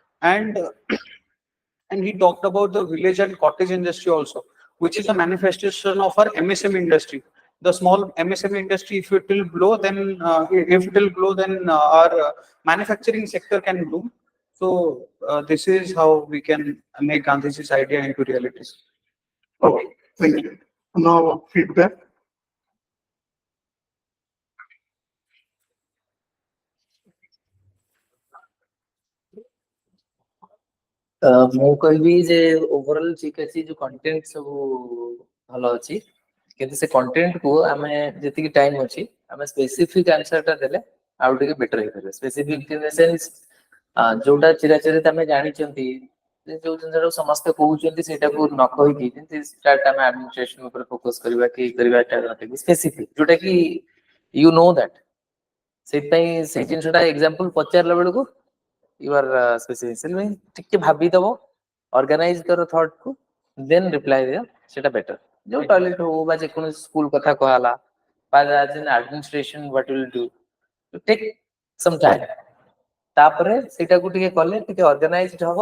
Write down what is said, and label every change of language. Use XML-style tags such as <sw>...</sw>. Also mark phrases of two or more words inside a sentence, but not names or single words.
<en>And he talked about the village and cottage industry also, which is a manifestation of our MSME industry. The small MSME industry, if it will grow, then our manufacturing sector can bloom. So this is how we can make Gandhiji's idea into reality. Okay, thank you. Now feedback.</en> <or>ମୁଁ କହିବି ଯେ ଓଭରଅଲ ଠିକ ଅଛି, ଯୋଉ କଣ୍ଟେଣ୍ଟ ସବୁ ଭଲ ଅଛି, କିନ୍ତୁ ସେ କଣ୍ଟେଣ୍ଟ କୁ ଆମେ ଯେତିକି ଟାଇମ ଅଛି ଆମେ</or> <en>specific answer</en> <or>ଟା ଦେଲେ ଆଉ ଟିକେ ବେଟର ହେଇପାରିବ।</or> <en>specific in the sense</en> <or>ଯୋଉଟା ଚିରାଚରିତ ଆମେ ଜାଣିଛନ୍ତି, ଯୋଉ ଜିନିଷଟାକୁ ସମସ୍ତେ କହୁଛନ୍ତି ସେଇଟାକୁ ନ କହିକି ଯେମିତି ଷ୍ଟାର୍ଟ ଆମେ ଆଡମିନିଷ୍ଟ୍ରେସନ ଉପରେ ଫୋକସ କରିବା କି କରିବା, ସ୍ପେସିଫିକ ଯୋଉଟା କି</or> <en>you know that,</en> <or>ସେଇଥିପାଇଁ ସେଇ ଜିନିଷଟା ଏକ୍ସାମ୍ପଲ ପଚାରିଲା ବେଳକୁ</or> <en>you are specific</en> <or>ଟିକେ ଭାବିଦବ, ଅର୍ଗାନାଇଜ କର ଥଟ୍ କୁ,</or> <en>then reply</en> <or>ଦିଅ, ସେଟା ବେଟର। ଯୋଉ ଟଏଲେଟ ହଉ ବା ଯେକୌଣସି ସ୍କୁଲ କଥା କୁହାହେଲା ବା</or> <en>as an administration what will do, take some time,</en> <or>ତାପରେ ସେଇଟାକୁ ଟିକେ କଲେ ଟିକେ ଅର୍ଗାନାଇଜଡ ହବ।</or>